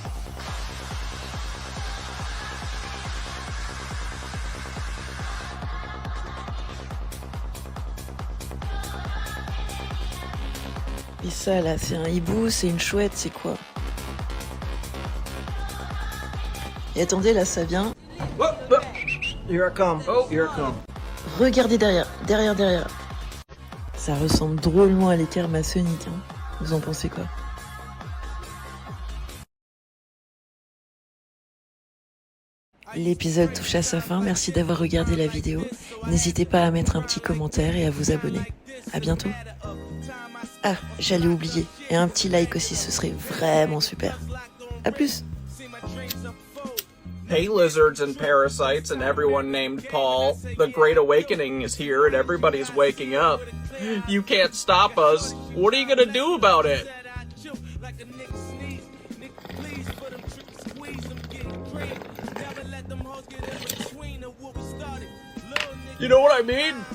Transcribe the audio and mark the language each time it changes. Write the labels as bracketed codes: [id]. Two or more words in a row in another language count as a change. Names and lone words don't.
[fr] Et ça là, c'est un hibou, c'est une chouette, c'est quoi? Et attendez, là ça vient. [en] Oh, oh. Here I come. Oh, here I come. [fr] Regardez derrière. Ça ressemble drôlement à l'équerre maçonnique, hein. Vous en pensez quoi? L'épisode touche à sa fin, merci d'avoir regardé la vidéo. N'hésitez pas à mettre un petit commentaire et à vous abonner. À bientôt. Ah, j'allais oublier. Et un petit like aussi, ce serait vraiment super. À plus. [en] Hey, lizards and parasites and everyone named Paul. The Great Awakening is here and everybody's waking up. You can't stop us. What are you gonna do about it? You know what I mean?